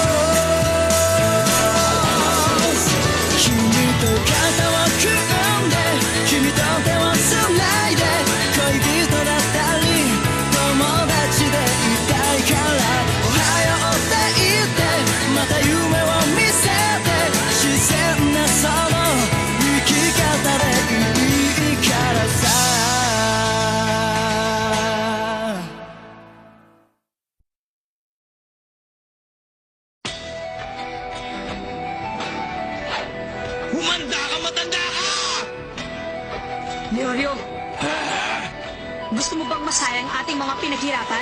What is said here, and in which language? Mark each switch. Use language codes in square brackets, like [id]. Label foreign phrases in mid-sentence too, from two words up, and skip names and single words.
[ja] 君と肩を組んで君と手をつないで恋人だったり友達でいたいからおはようって言ってまた夢を見せて自然なその生き方でいいからさ [tl] Humanda ka, matanda ka! Leorio, gusto mo bang masayang ating mga pinaghirapan?